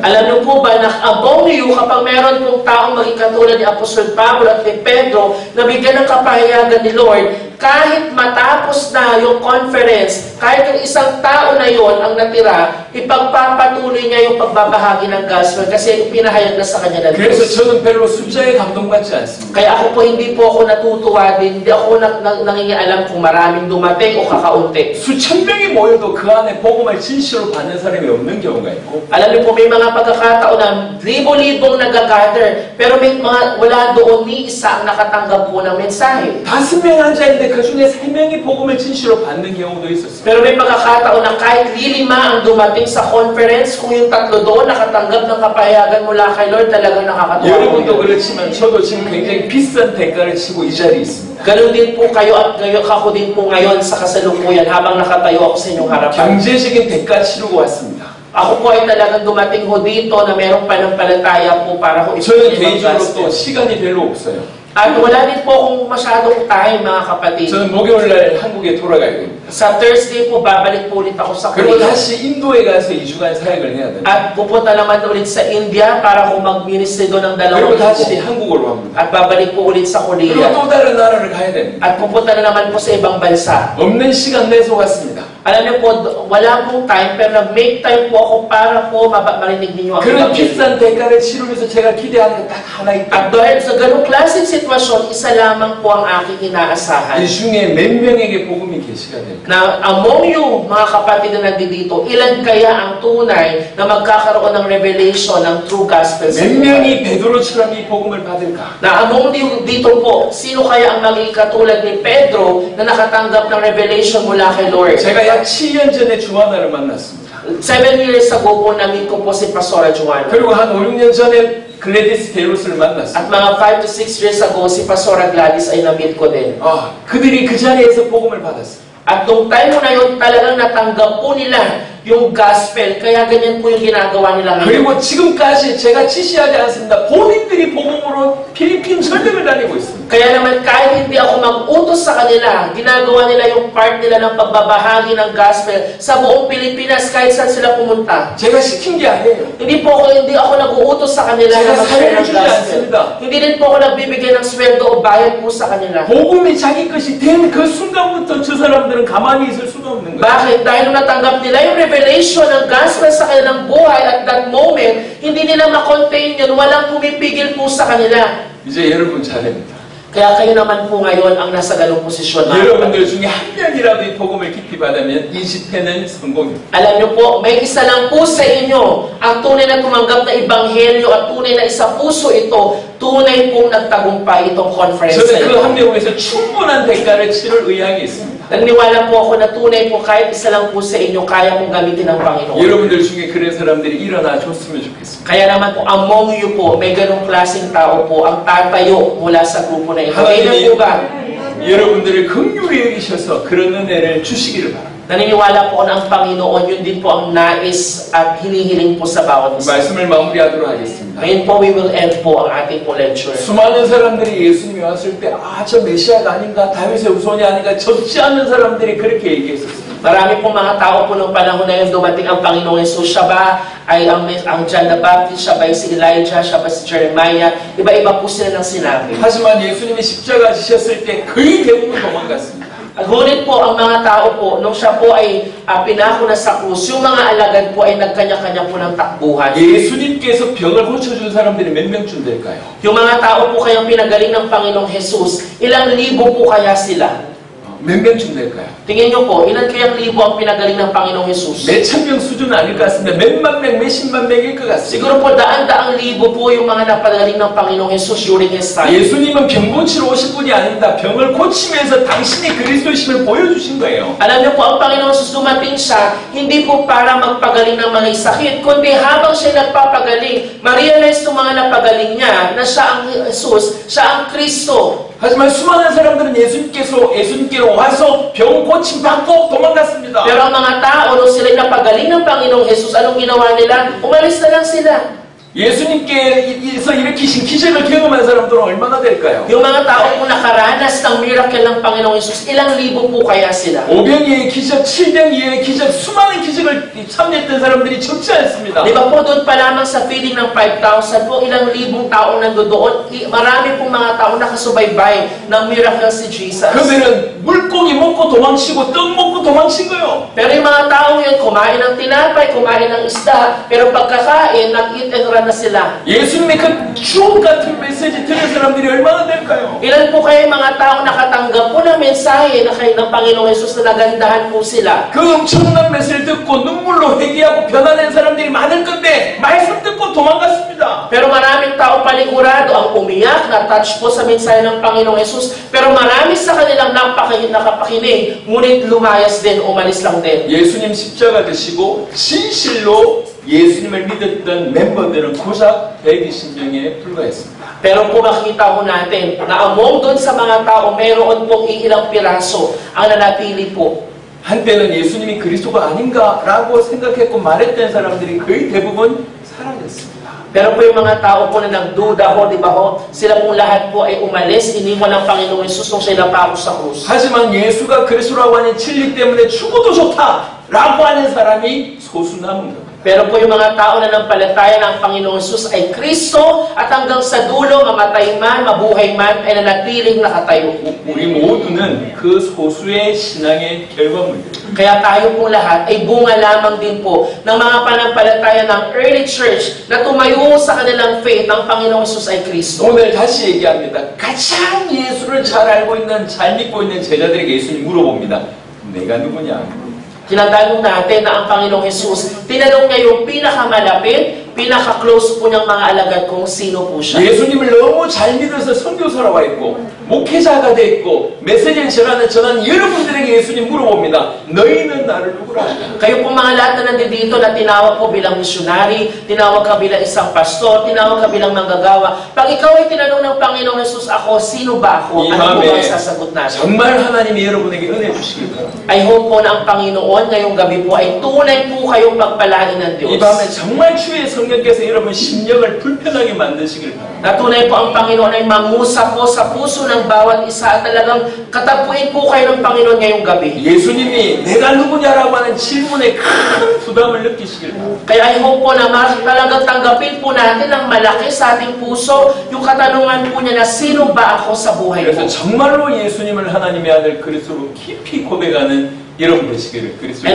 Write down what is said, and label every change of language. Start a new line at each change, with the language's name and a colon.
Filipino: Alam niyo po ba na
English: among you,
Filipino: kapag meron pong taong maging katulad ni Apostol Pablo at ni Pedro na bigyan ng kapahayagan ni Lord, kahit matapos na yung conference, kahit yung isang tao na yon ang natira, ipagpapatuloy niya yung pagbabahagi ng gospel kasi pinahayag na sa kanya ng
Korean: 그래서
Filipino: Diyos.
Korean: 저는 별로 숫자에 감동받지 않습니다.
Filipino: Kaya ako po, hindi po ako natutuwa din, hindi ako nangingialam kung maraming dumating o kakaunti.
Korean: 수천 명이 모여도 그 안에 복음을 진실로 받는 사람이 없는 경우가 있고
Filipino: Alam niyo po, may mga pagkakataon na libo-libong nag-gather, pero may mga, wala doon ni isa ang nakatanggap po ng mensahe.
Korean: 5명 앉아있는데 그 중에 3명이 복음을 진실로 받는 경우도 있었어요.
Filipino: Pero may pagkakataon na kahit lilima ang dumating sa conference, kung yung tatlo doon nakatanggap ng kapahayagan mula kay Lord, talagang nakakatuwa po
Korean: 여러분도
Filipino: yun.
Korean: 그렇지만 저도 지금 굉장히 비싼 대가를 치고 이 자리에 있습니다.
Filipino: Ganon din po kayo at ako din po ngayon sa kasalukuyan habang nakatayo ako sa inyong harapan.
Korean: 경제적인 대가 치르고 왔습니다.
Filipino: Ako po ay talagang dumating ho dito na merong pananampalataya po para ho
Korean: 저는
Filipino: ipagpapalagay ang
Korean: 개인적으로
Filipino: gospel.
Korean: 또 시간이 별로 없어요.
Filipino: At wala din po akong masyadong time, mga kapatid.
Korean: 저는 목요일날 한국에 돌아가야 됩니다.
Filipino: Sa Thursday po, babalik po ulit ako sa
Korean: 그리고
Filipino: Korea.
Korean: 다시 인도에 가서 2주간 사역을 해야 됩니다.
Filipino: At pupunta naman ulit sa India para ho mag-ministry doon ng
Korean: 그리고
Filipino: 2
Korean: 다시
Filipino: linggo.
Korean: 한국으로 갑니다.
Filipino: At babalik po ulit sa
Korean: 그리고
Filipino: Korea.
Korean: 또 다른 나라를 가야 됩니다.
Filipino: At pupunta na naman po sa ibang bansa.
Korean: 없는 시간 내서 왔습니다.
Filipino: Alam niyo po, wala pong time, pero nag-make time po ako para po marinig ninyo ang
Korean: 그런
Filipino: Ebanghelyo.
Korean: 비싼 대가를 치르면서 제가 기대하는 게 딱 하나 있다.
Filipino: At dahil sa ganung klaseng sitwasyon, isa lamang po ang aking inaasahan.
Korean: 이 중에 몇 명에게 복음이 계시가 됩니다.
Filipino: Na among you, mga kapatid na nandito, ilan kaya ang tunay na magkakaroon ng revelation ng true gospel sa
Korean: 몇
Filipino: inyo?
Korean: 명이 베드로처럼 이 복음을 받을까?
Filipino: Na among you dito po, sino kaya ang magiging katulad ni Pedro na nakatanggap ng revelation mula kay Lord?
Korean: 제가 약 7년 전에 주하나를 만났습니다.
English: 7 years ago
Filipino: po, na-meet ko po si Pastora Joanna.
Korean: 그리고 한 5, 6년 전에 글래디스 데이로스를 만났어요.
Filipino: At mga
English: 5 to 6 years ago,
Filipino: si Pastora Gladys ay na-meet ko din.
Korean: 그들이 그 자리에서 복음을 받았어요.
Filipino: At nung time mo na yun, talagang natanggap po nila yung gospel. Kaya ganyan po yung ginagawa nila ngayon.
Korean: 그리고 지금까지 제가 지시하지 않습니다. 본인들이 복음으로 필리핀 전역을 다니고 있습니다.
Filipino: Kaya naman kahit hindi ako mag-utos sa kanila, ginagawa nila yung part nila ng pagbabahagi ng gospel sa buong Pilipinas kahit saan sila pumunta.
Korean: 제가 시킨 게 아니에요.
Filipino: Hindi ako nag-uutos sa kanila na mag-share ng gospel. Hindi din po ako nagbibigay ng sweldo o bayad po sa kanila.
Korean: 복음이 자기 것이 된 그 순간부터 저 사람들은 가만히 있을 수가 없는 거예요.
Filipino: Bakit? Dahil nung natanggap nila yung revelation ng gospel sa kanilang buhay
English: at that moment,
Filipino: hindi nila ma-contain yun, walang pumipigil po sa kanila.
Korean: 이제 여러분 차례입니다.
Filipino: Kaya kayo naman po ngayon ang nasa ganong posisyon.
Korean: 여러분들 중에 한 명이라도 이 복음을 깊이 받으면 20회는 성공입니다.
Filipino: Alam niyo po, may isa lang po sa inyo ang tunay na tumanggap na ebanghelyo at tunay na isa puso ito, tunay pong nagtagumpay itong conference.
Korean: 저는 그 한 명에서 충분한 대가를 치를 의향이 있습니다.
Filipino: Naniwala po ako na tunay po kahit isa lang po sa inyo kaya pong gamitin ng Panginoon.
Korean: 여러분들 중에 그런 사람들이 일어나 줬으면 좋겠습니다.
Filipino: Kaya naman po, among you po, may ganong klaseng tao po ang tatayo mula sa grupo na ito. Kailan po ba?
Korean: 여러분들을 긍휼히 여기셔서 그런 은혜를 주시기를 바랍니다.
Filipino: Naniniwala po na ang Panginoon, yun din po ang nais at hinihiling po sa bawat isa.
Korean: 말씀을 마무리하도록 하겠습니다.
Filipino: Ngayon po,
English: we will end
Filipino: po ang ating po lecture.
Korean: 수많은 사람들이 예수님이 왔을 때 저 메시아가 아닌가, 다윗의 후손이 아닌가, 적지 않은 사람들이 그렇게 얘기했었습니다.
Filipino: Marami pong mga tao po nung panahon na yun dumating ang Panginoong Jesus. Siya ba ay ang John the Baptist, siya ba ay si Elijah, siya ba si Jeremiah, iba-iba po sila ng sinabi.
Korean: 하지만 예수님이 십자가 지셨을 때 거의 대부분 도망갔습니다.
Filipino: Ngunit po ang mga tao po, nung siya po ay pinako na sa krus, yung mga alagad po ay nagkanya-kanya po ng takbuhan.
Korean: 예수님께서 병을 고쳐준 사람들이 몇 명쯤 될까요?
Filipino: Yung mga tao po kayang pinagaling ng Panginoong Jesus, ilang libo po kaya sila?
Korean: 몇 명쯤 될까요?
Filipino: Tingin nyo po, ilan kayang libo ang pinagaling ng Panginoong Jesus?
Korean: 몇천 명 수준은 아닐 것 같습니다. 몇만 명, 몇십만 명일 것 같습니다.
Filipino: Siguro po daan-daang libo po yung mga napagaling ng Panginoong Jesus
English: during His time.
Korean: 예수님은 병 고치러 오신 분이 아닙니다. 병을 고치면서 당신이 그리스도심을 보여주신 거예요.
Filipino: Alam niyo po, ang Panginoong Jesus dumating siya, hindi po para magpagaling ng mga sakit, kundi habang siya nagpapagaling, ma-realize ng mga napagaling niya na siya ang Jesus, siya ang Kristo.
Korean: 하지만 수많은 사람들은 예수님께로 와서 병 고침 받고 도망갔습니다.
Filipino: Pero ang mga tao, nung sila napagaling ng Panginoong Jesus, anong ginawa nila? Umalis na lang sila.
Korean: 예수님께서 일으키신 기적을 경험한 사람들은 얼마나 될까요?
Filipino: Yung mga tao po nakaranas ng miracle ng Panginoong Jesus, ilang libo po kaya sila?
Korean: 5병이의 기적, 7병이의 기적, 수많은 기적을 참여했던 사람들이 적지 않습니다.
Filipino: Di ba po doon pa lamang sa feeding ng 5,000 po, ilang libong taong nandoon, marami pong mga taong nakasubaybay ng miracle si Jesus.
Korean: 그러면은 물고기 먹고 도망치고 떡 먹고 도망친 거예요.
Filipino: Pero yung mga taong yun, kumain ng tinapay, kumain ng isda, pero pagkakain, nag-eat and run na sila.
Korean: 예수님의 그 주옥 같은 메시지 들은 사람들이 얼마나 될까요?
Filipino: Ilan po kayo mga taong nakatanggap po ng mensahe na kayo ng Panginoong Jesus na nagandahan po sila?
Korean: 그 엄청난 메시지를 듣고 눈물로 회개하고 변화된 사람들이 많을 건데 말씀 듣고 도망갔습니다.
Filipino: Pero maraming tao panigurado ang umiyak, na-touch po sa mensahe ng Panginoong Jesus, pero marami sa kanilang nakapakinig, ngunit lumayas din, umalis lang din.
Korean: 예수님 십자가 드시고 진실로 예수님을 믿었던 멤버들은 고작 120명에 불과했습니다.
Filipino: Pero po makita ko natin na among doon sa mga tao, mayroon pong ilang piraso ang nanatili po.
Korean: 한때는 예수님이 그리스도가 아닌가라고 생각했고 말했던 사람들이 거의 대부분 사라졌습니다.
Filipino: Pero po yung mga tao po na nagduda ho, di ba ho, sila pong lahat po ay umalis, iniwan ng Panginoong Jesus nung siya napako sa krus.
Korean: 하지만 예수가 그리스도라고 하는 진리 때문에 죽어도 좋다라고 하는 사람이 소수 남은 겁니다.
Filipino: Pero po yung mga tao na nampalataya ng Panginoong Jesus ay Kristo at hanggang sa dulo, mamatay man, mabuhay man, ay nanatiling nakatayo.
Korean: 우리 모두는 그 소수의 신앙의 결과물입니다.
Filipino: Kaya tayo po lahat ay bunga lamang din po ng mga panampalataya ng
English: early church
Filipino: na tumayo sa kanilang faith ng Panginoong Jesus ay Kristo.
Korean: 오늘 다시 얘기합니다. 가장 예수를 잘 알고 있는, 잘 믿고 있는 제자들에게 예수님 물어봅니다. 내가 누구냐?
Filipino: Tinatanong natin na ang Panginoong Jesus, tinanong niya yung pinakamalapit, pinaka-close po niyang mga alagad kung sino po siya.
Korean: 예수님을 너무 잘 믿어서 선교사라고 했고 목회자가 됐고 메시지를 전하는 여러분들에게 예수님 물어봅니다. 너희는 나를 누구라 하냐?
Filipino: Kayo po mga lahat na nandito na tinawag po bilang missionary, tinawag ka bilang isang pastor, tinawag ka bilang manggagawa. Pag ikaw ay tinanong ng Panginoong Jesus, ako, sino ba ako? Ano po ang sasagot natin?
Korean: 정말 하나님이 여러분에게 은혜 주시길 바랍니다.
English: I hope
Filipino: po na ang Panginoon ngayong gabi po ay tunay po kayong pagpalain ng Diyos.
Korean: 이 밤에 정말 주의 성령께서 여러분 심령을 불편하게 만드시길 바랍니다.
Filipino: Na tunay po ang Panginoon ay mangusap po sa puso ng bawat isa at talagang katapuin po kayo ng Panginoon ngayong gabi.
Korean: 예수님이 내가 누구냐라고 하는 질문에 큰 부담을 느끼시길 바랍니다.
Filipino: Kaya
English: I hope
Filipino: po na talagang tanggapin po natin ng malaki sa ating puso yung katanungan po niya na sino ba ako sa buhay
Korean: 그래서
Filipino: ko.
Korean: 정말로 예수님을 하나님의 아들 그리스도로 깊이 고백하는 여러분 되시기를 그리스도의